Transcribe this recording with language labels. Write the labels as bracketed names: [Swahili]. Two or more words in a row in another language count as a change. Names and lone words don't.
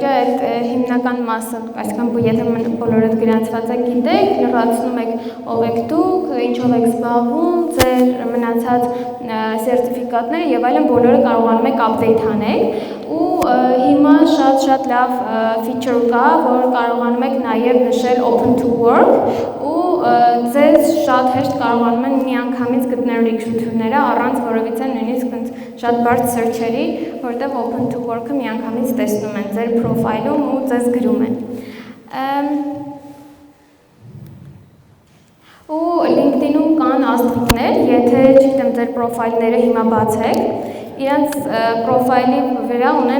[Armenian] այդ հիմնական մասը, այսինքն եթե բոլորդ գրանցված եք գիտեք, լրացնում եք ով եք դուք, ինչով եք զբաղվում, ձեր մնացած սերտիֆիկատները եւ այլն բոլորը կարողանում եք update անել ու հիմա շատ լավ feature կա, որ կարողանում եք նաեւ նշել [English] open to work [Armenian] ու ձեզ շատ հեշտ կարողանում են միանգամից գտնել recruiter-ները առանց որևիցե նույնիսկ շատ բարդ search-երի, որտեղ [English] open to work- [Armenian] ը միանգամից տեսնում են ձեր profile-ում ու ձեզ գրում են։ Ու LinkedIn-ում կան աստղիկներ, եթե չգիտեմ ձեր profile-ները հիմա բացեք, իրանց profile-ի վրա ունեն